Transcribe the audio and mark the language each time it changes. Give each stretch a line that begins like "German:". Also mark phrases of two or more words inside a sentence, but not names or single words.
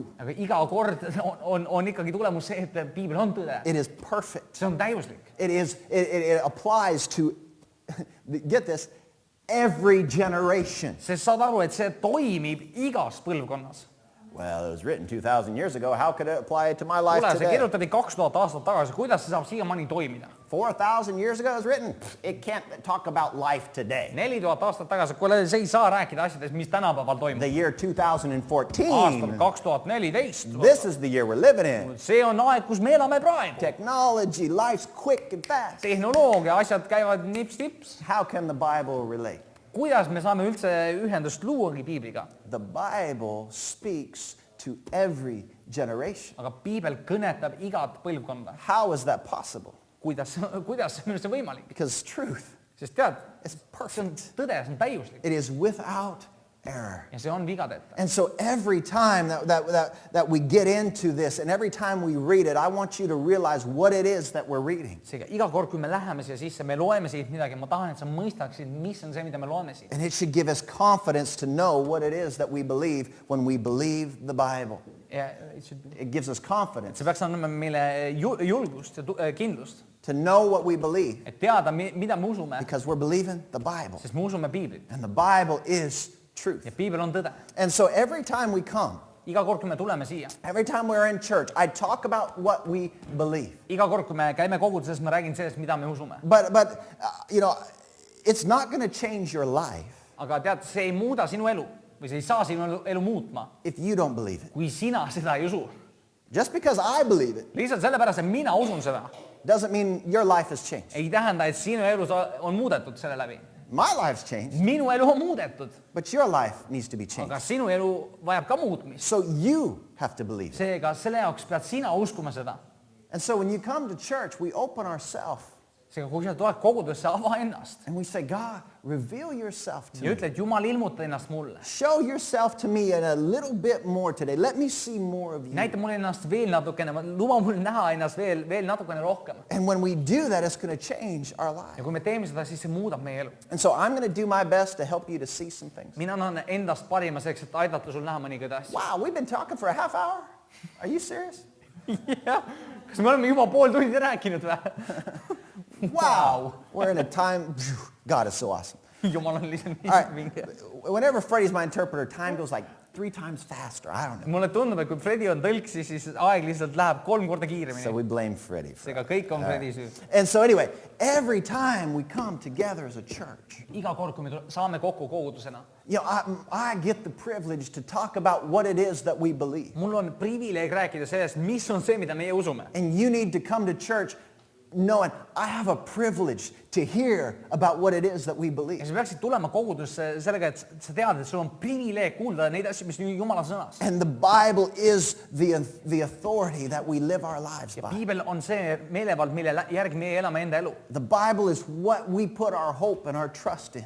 Estonian: aga iga kord on ikkagi tulemus see, et piibel on tõde.
English: It is perfect.
Estonian: see on täiuslik.
English: It applies to, get this, every generation.
Estonian: sest saad aru, et see toimib igas põlvkonnas.
English: Well, it was written 2,000 years ago. How could it apply to my life
Estonian: kuule, see
English: today?
Estonian: kirjutati 2000 aastat tagasi, kuidas see saab siiamaani toimida?
English: 4,000 years ago it was written. It can't talk about life today.
Estonian: 4000 aastat tagasi, kuule, see ei saa rääkida asjadest, mis tänapäeval toimub.
English: The year 2014.
Estonian: aastal 2014.
English: This is the year we're living in.
Estonian: see on aeg, kus me elame praegu.
English: Technology, life's quick and fast.
Estonian: tehnoloogia, asjad käivad nips-nips.
English: How can the Bible relate?
Estonian: kuidas me saame üldse ühendust luuagi piibliga?
English: The Bible speaks to every generation.
Estonian: aga piibel kõnetab igat põlvkonda.
English: How is that possible?
Estonian: kuidas see on üldse võimalik?
English: Because truth
Estonian: sest tead,
English: is
Estonian: see on
English: perfect.
Estonian: tõde, see on täiuslik
English: It is without error.
Estonian: ja see on vigadeta.
English: And so every time that we get into this and every time we read it, I want you to realize what it is that we're reading.
Estonian: seega iga kord, kui me läheme siia sisse, me loeme siit midagi, ma tahan, et sa mõistaksid, mis on see, mida me loeme siit.
English: And it should give us confidence to know what it is that we believe when we believe the Bible.
Estonian: ja
English: It gives us confidence
Estonian: see peaks andma meile julgust ja kindlust,
English: to know what we believe
Estonian: et teada, mida me usume,
English: because we're believing the Bible.
Estonian: sest me usume piiblit
English: And the Bible is truth.
Estonian: ja piibel on tõde.
English: And so every time we come,
Estonian: iga kord, kui me tuleme siia,
English: every time we're in church, I talk about what we believe.
Estonian: iga kord, kui me käime koguduses, ma räägin sellest, mida me usume.
English: But it's not going to change your life
Estonian: aga tead, see ei muuda sinu elu või see ei saa sinu elu muutma,
English: if you don't believe it.
Estonian: kui sina seda ei usu.
English: Just because I believe it
Estonian: lihtsalt sellepärast, et mina usun seda,
English: doesn't mean your life has changed.
Estonian: ei tähenda, et sinu elus on muudetud selle läbi.
English: My life's changed,
Estonian: minu elu on muudetud,
English: but your life needs to be changed.
Estonian: aga sinu elu vajab ka muutmist.
English: So you have to believe it.
Estonian: Seega selle jaoks pead sina uskuma seda.
English: And so when you come to church, we open ourselves
Estonian: Seega kui sa tuled kogudusse, ava ennast
English: and we say, God, reveal yourself to
Estonian: ja
English: me.
Estonian: ütle, et Jumal, ilmuta ennast mulle.
English: Show yourself to me in a little bit more today. Let me see more of you.
Estonian: Näita mulle ennast veel natukene, luba mul näha ennast veel natukene rohkem.
English: And when we do that, it's going to change our
Estonian: Ja
English: lives.
Estonian: kui me teeme seda, siis see muudab meie elu.
English: And so I'm going to do my best to help you to see some things.
Estonian: Mina annan endast parima selleks, et aidata sul näha mõningaid asju.
English: Wow, we've been talking for a half hour? Are you serious?
Estonian: Jah, kas me oleme juba pool tundi rääkinud või?
English: Wow. We're in a time, God is so awesome.
Estonian: Jumal on lihtsalt
English: All right.
Estonian: nii vinge.
English: Whenever Freddie's my interpreter, time goes like 3 times faster. I don't know.
Estonian: Mulle tundub, et kui Fredi on tõlk, siis aeg lihtsalt läheb 3 korda
English: So
Estonian: kiiremini.
English: we blame Freddie for
Estonian: Seega kõik on Fredi süü.
English: And so anyway, every time we come together as a church,
Estonian: Iga kord, kui me saame kokku kogudusena,
English: you know, I get the privilege to talk about what it is that we believe.
Estonian: mul on privileeg rääkida sellest, mis on see, mida meie usume.
English: And you need to come to church knowing I have a privilege to hear about what it is that we
Estonian: Ja
English: believe.
Estonian: sa peaksid tulema kogudusse sellega, et sa tead, et sul on privileeg kuulda neid asju, mis on Jumala sõnas.
English: And the Bible is the authority that we live our lives
Estonian: Ja
English: by.
Estonian: piibel on see meelevald, mille järgi meie elame enda elu.
English: The Bible is what we put our hope and our trust in.